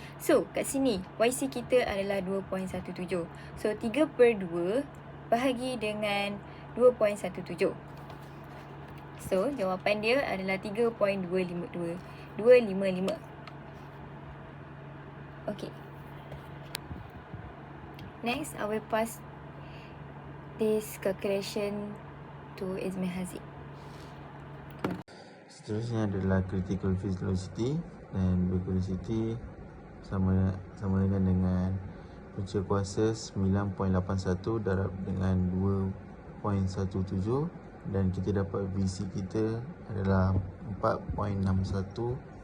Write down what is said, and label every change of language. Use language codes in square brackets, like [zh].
[ms] So, kat sini YC kita adalah 2.17. So, 3/2 bahagi dengan 2.17. So, jawapan dia adalah 3.255. Okey. [en] Next, I will pass this calculation to Izmi Haziq. [ms] Seterusnya adalah critical field velocity, dan velocity sama dengan punca kuasa 9.81 darab dengan 2.17, dan kita dapat VC kita adalah 4.61.